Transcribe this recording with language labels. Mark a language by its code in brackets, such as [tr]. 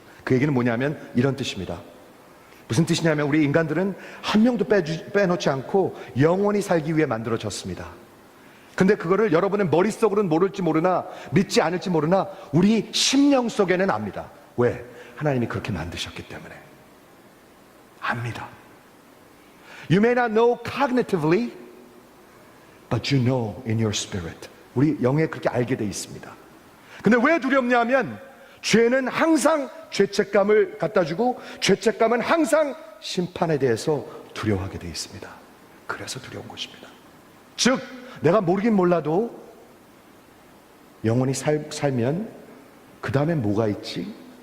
[ko] 그 얘기는 뭐냐면 이런 뜻입니다. 무슨 뜻이냐면 우리 인간들은 한 명도 빼놓지 않고 영원히 살기 위해 만들어졌습니다. 근데 그거를 여러분의 머릿속으로는 모를지 모르나, 믿지 않을지 모르나 우리 심령 속에는 압니다. 왜? 하나님이 그렇게 만드셨기 때문에 압니다. [en] You may not know cognitively, but you know in your spirit. [ko] 우리 영에 그렇게 알게 돼 있습니다. 근데 왜 두렵냐면 죄는 항상 죄책감을 갖다 주고, 죄책감은 항상 심판에 대해서 두려워하게 돼 있습니다. 그래서 두려운 것입니다. 즉 내가 모르긴 몰라도 영원히 살면 그 다음에 뭐가 있지?